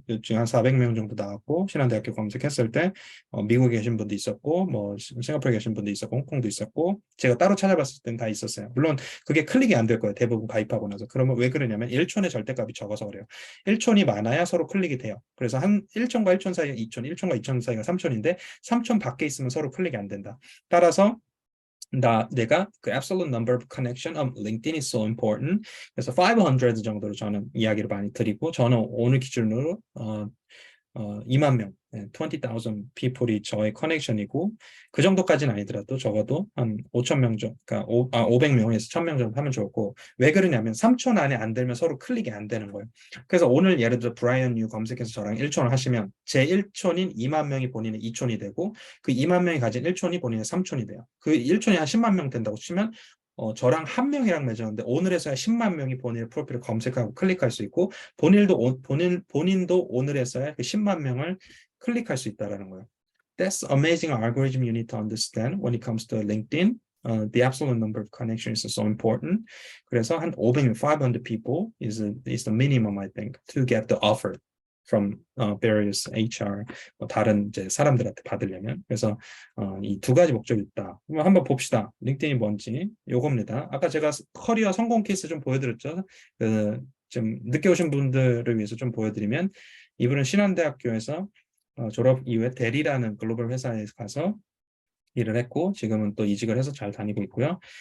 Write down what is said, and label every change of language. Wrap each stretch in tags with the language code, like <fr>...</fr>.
<ko>지금 한 400명 정도 나왔고, 신한대학교 검색했을 때 미국에 계신 분도 있었고, 뭐 싱가포르에 계신 분도 있었고, 홍콩도 있었고, 제가 따로 찾아봤을 땐 다 있었어요. 물론 그게 클릭이 안 될 거예요. 대부분 가입하고 나서. 그러면 왜 그러냐면 1촌의 절대값이 적어서 그래요. 1촌이 많아야 서로 클릭이 돼요. 그래서 한 1촌과 1촌 사이가 2촌, 1촌과 2촌 사이가 3촌인데 3촌 밖에 있으면 서로 클릭이 안 된다. 따라서 내가 그</ko> <en>absolute number of connection of LinkedIn is so important.</en> <ko>그래서 500 정도로 저는 이야기를 많이 드리고, 저는 오늘 기준으로 2만 명,</ko> <en>20,000 people</en> <ko>이 저의 커넥션이고, 그 정도까지는 아니더라도 적어도 한 5천 명 정도, 그러니까 500명에서 1,000명 정도 하면 좋고, 왜 그러냐면 3촌 안에 안 들면 서로 클릭이 안 되는 거예요. 그래서 오늘 예를 들어 브라이언 유 검색해서 저랑 1촌을 하시면 제 1촌인 2만 명이 본인의 2촌이 되고, 그 2만 명이 가진 1촌이 본인의 3촌이 돼요. 그 1촌이 한 10만 명 된다고 치면 저랑 한 명이랑 맺었는데 오늘에서야 10만 명이 본인의 프로필을 검색하고 클릭할 수 있고, 본인도 오늘에서야 그 10만 명을 클릭할 수 있다라는 거예요.</ko> <en>That's amazing algorithm you need to understand when it comes to LinkedIn. The absolute number of connections is so important.</en> <ko>그래서 한</ko> <en>500, 500 people is the minimum, I think, to get the offer. from various HR</en> <ko>다른 이제 사람들한테 받으려면. 그래서 이 두 가지 목적이 있다. 그럼 한번 봅시다. 링크드인이 뭔지 요겁니다. 아까 제가 커리어 성공 케이스 좀 보여드렸죠. 좀 늦게 오신 분들을 위해서 좀 보여드리면 이분은 신한대학교에서 졸업 이후에 대리라는 글로벌 회사에 가서 일을 했고 지금은 또 이직을 해서 잘 다니고 있고요.</ko>